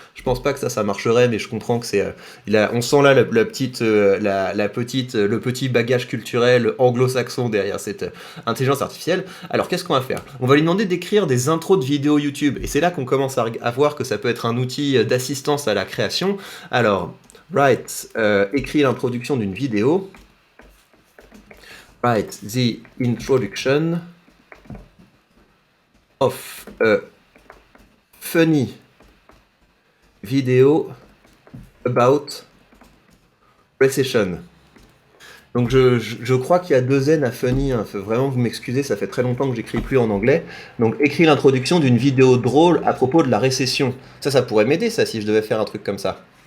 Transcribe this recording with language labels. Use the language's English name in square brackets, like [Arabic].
[French] Je pense pas que ça marcherait, mais je comprends que on sent là le petit bagage culturel anglo-saxon derrière cette intelligence artificielle. Alors qu'est-ce qu'on va faire? On va lui demander d'écrire des intros de vidéos YouTube, et c'est là qu'on commence à voir que ça peut être un outil d'assistance à la création. Alors, [English] write, [French] écris l'introduction d'une vidéo. [English] Write the introduction of a funny video about recession. [French] Donc je crois qu'il y a deux N à funny, faut vraiment vous m'excuser, ça fait très longtemps que j'écris plus en anglais. Donc écris l'introduction d'une vidéo drôle à propos de la récession. Ça pourrait m'aider ça si je devais faire un truc comme ça.